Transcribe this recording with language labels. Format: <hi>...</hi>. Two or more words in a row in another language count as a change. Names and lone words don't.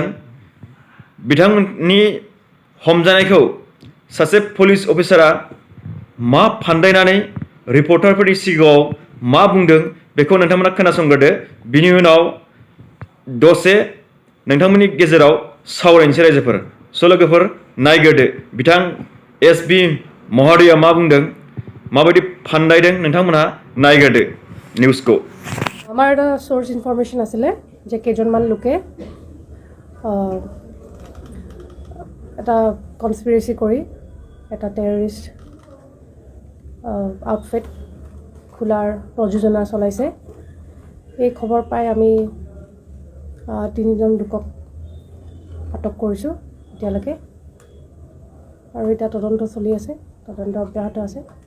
<brx>बिथांमोननि हमजानायखौ सासे पुलिस अफिसारा मा फान्दायनानै रिपर्टारफोरनि सिगाङाव मा बुंदों बेखौ नोंथांमोना खोनासंग्रोदो। बिनि उनाव दसे नोंथांमोननि गेजेराव सावरायनोसै रायजोफोर। स' लोगोफोर नायग्रोदो बिथां एसबि महरया मा बुंदों, माबायदि फान्दायदों नोंथांमोनहा नायग्रोदो निउजखौ।</brx> <as>আমাৰ এটা</as> <en>source information</en> <as>আছিলে যে কেইজনমান লোকে এটা কনস্পিৰেচি কৰি এটা</as> <en>terrorist outfit</en> <as>খোলাৰ প্ৰযোজনা চলাইছে। এই খবৰ পাই আমি 3জন লোকক আটক কৰিছোঁ এতিয়ালৈকে, আৰু এতিয়া তদন্ত চলি আছে, তদন্ত অব্যাহত আছে।</as>